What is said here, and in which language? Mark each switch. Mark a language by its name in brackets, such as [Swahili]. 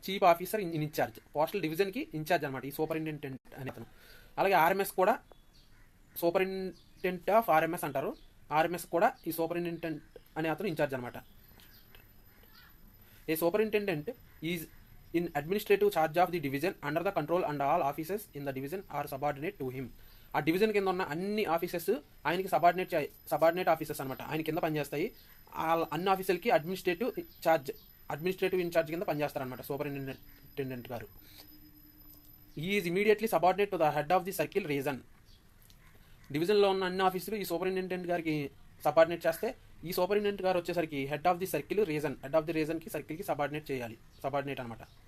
[Telugu] Chief officer incharge, postal డివిజన్కి incharge అనమాట ఈ సూపరింటెండెంట్ అనే అతను. అలాగే ఆర్ఎంఎస్ కూడా సూపరింటెండెంట్ ఆఫ్ ఆర్ఎంఎస్ అంటారు. ఆర్ఎంఎస్ కూడా ఈ సూపరింటెండెంట్ అనే అతను ఇన్ఛార్జ్ అనమాట. [English] A superintendent is in administrative charge of the division under the control and all offices in the division are subordinate to him. [Telugu] ఆ డివిజన్ కింద ఉన్న అన్ని ఆఫీసెస్ ఆయనకి సబార్డినేట్ ఆఫీసెస్ అనమాట. ఆయన కింద పనిచేస్తాయి. అన్ని ఆఫీసులకి అడ్మినిస్ట్రేటివ్ ఇన్ఛార్జ్ కింద పనిచేస్తారనమాట సూపరింటెండెంట్ గారు. [English] He is immediately subordinate to the head of the circle region. [Telugu] డివిజన్లో ఉన్న అన్ని ఆఫీసులు ఈ సూపరింటెండెంట్ గారికి సబార్డినేట్ చేస్తే, ఈ సూపరింటెండెంట్ గారు వచ్చేసరికి హెడ్ ఆఫ్ ది రీజన్కి సర్కిల్కి సబార్డినేట్ అనమాట.